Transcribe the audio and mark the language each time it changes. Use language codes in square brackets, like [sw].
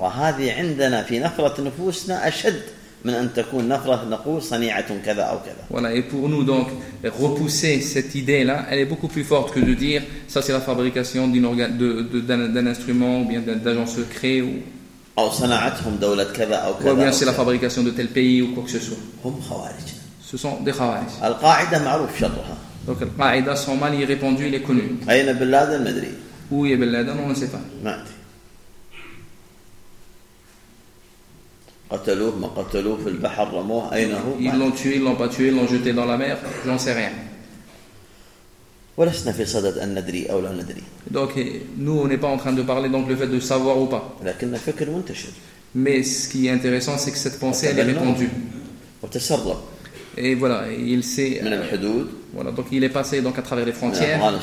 [ar] وهذه عندنا في نفرة نفوسنا أشد من أن تكون نفرة نقول صنيعة كذا أو كذا. [fr] Voilà, et pour nous donc repousser cette idée là, elle est beaucoup plus forte que de dire ça c'est la fabrication d'un instrument ou bien d'agent secret ou. [ar] أو صنعتهم دولة كذا أو كذا. [fr] Ou bien c'est la fabrication de tel pays ou quoi que ce soit. [ar] هم خوارج. [fr] Ce sont des خوارج. [ar] القاعدة معروف شطها. [fr] Donc la قاعدة sont mal y répondu, il est connu. [ar] أين بن لادن مدري. [fr] Où est بن لادن, on ne sait pas. [ar] مادي. قتلوه ما قتلوه في البحر رموه أين هو؟ [fr] ils l'ont tué, ils l'ont pas tué, ils l'ont jeté dans la mer, j'en sais rien. [ar] ولسنا في صدد أن ندري أو لا ندري. [fr] Donc nous on n'est pas en train de parler donc le fait de savoir ou pas. [ar] لكن الفكر منتشر. [fr] Mais ce qui est intéressant c'est que cette pensée elle est répandue. [ar] وتسرب. [fr] Et voilà, il s'est. [ar] من الحدود. [fr] Voilà, donc il est passé donc à travers les frontières.